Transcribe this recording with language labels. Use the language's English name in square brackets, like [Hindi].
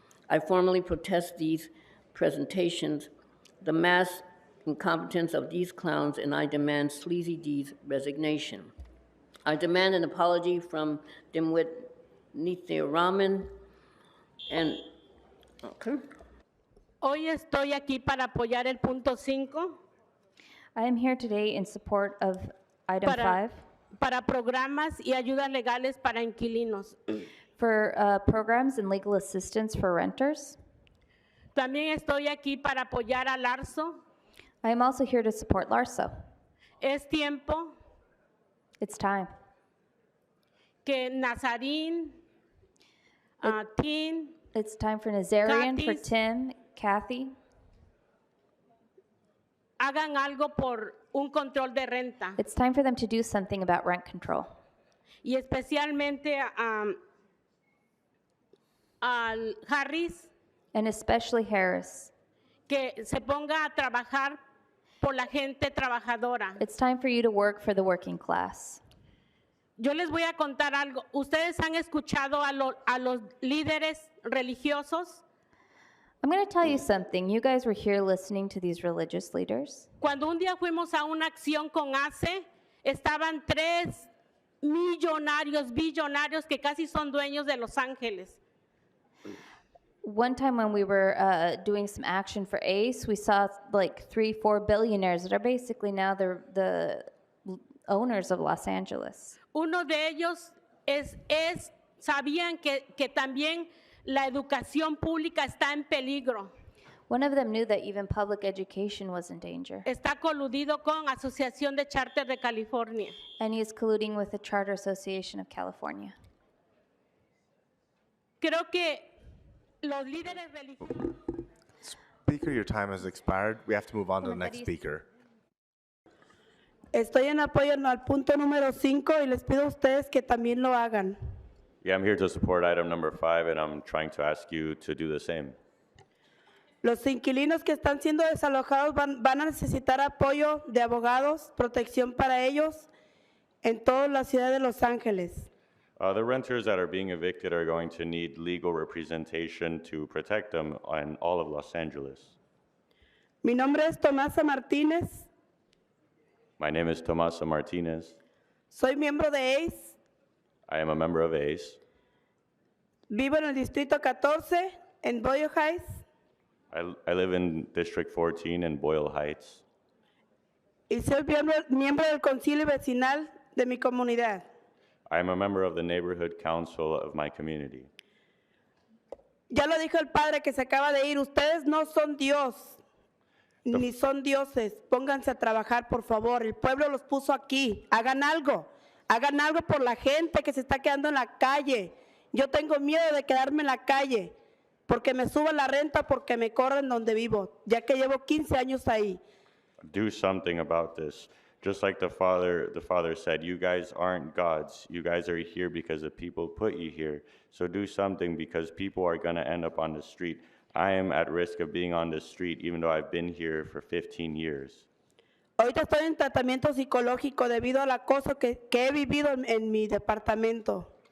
[English] I formally protest these presentations, the mass incompetence of these clowns, and I demand Sleazy D's resignation. I demand an apology from Dimwit Nithya Raman and okay. [Spanish] Hoy estoy aquí para apoyar el punto 5. [English] I am here today in support of item 5 [Spanish] para programas y ayudas legales para inquilinos. [English] for programs and legal assistance for renters. [Spanish] también estoy aquí para apoyar a Larso. [English] I am also here to support Larso. [Spanish] Es tiempo [English] It's time. [Spanish] que Nazarín, Tin, [English] It's time for Nazarian, for Kathy's- Tim, Kathy, [Spanish] hagan algo por un control de renta. [English] it's time for them to do something about rent control. [Spanish] Y especialmente al Harris, [English] And especially Harris. [Spanish] que se ponga a trabajar por la gente trabajadora. [English] It's time for you to work for the working class. [Spanish] Yo les voy a contar algo. ¿Ustedes han escuchado a los líderes religiosos? [English] I'm going to tell you something. You guys were here listening to these religious leaders. [Spanish] Cuando un día fuimos a una acción con ACE, estaban 3 millonarios, billonarios que casi son dueños de Los Ángeles. [English] One time when we were doing some action for ACE, we saw like 3-4 billionaires that are basically now the owners of Los Angeles. [Spanish] Uno de ellos sabían que también la educación pública está en peligro. [English] One of them knew that even public education was in danger. [Spanish] Está coludido con Asociación de Charter de California. [English] And he is colluding with the Charter Association of California. [Spanish] Creo que los líderes religiosos... [English] Speaker, your time has expired. We have to move on to the next speaker. [Spanish] Estoy en apoyo al punto número 5 y les pido a ustedes que también lo hagan. [English] Yeah, I'm here to support item number 5, and I'm trying to ask you to do the same. [Spanish] Los inquilinos que están siendo desalojados van a necesitar apoyo de abogados, protección para ellos en toda la ciudad de Los Ángeles. [English] The renters that are being evicted are going to need legal representation to protect them in all of Los Angeles. [Spanish] Mi nombre es Tomasa Martínez. [English] My name is Tomasa Martinez. [Spanish] Soy miembro de ACE. [English] I am a member of ACE. [Spanish] Vivo en el Distrito 14, en Boyle Heights. [English] I live in District 14 in Boyle Heights. [Spanish] Y soy miembro del concilio vecinal de mi comunidad. [English] I am a member of the neighborhood council of my community. [Spanish] Ya lo dijo el padre que se acaba de ir. Ustedes no son Dios, ni son dioses. Pónganse a trabajar, por favor. El pueblo los puso aquí. Hagan algo. Hagan algo por la gente que se está quedando en la calle. Yo tengo miedo de quedarme en la calle porque me suba la renta, porque me corren donde vivo, ya que llevo 15 años ahí. [English] Do something about this. Just like the father said, you guys aren't gods. You guys are here because the people put you here. So do something, because people are going to end up on the street. I am at risk of being on the street even though I've been here for 15 years. [Spanish] Ahorita estoy en tratamiento psicológico debido al acoso que he vivido en mi departamento.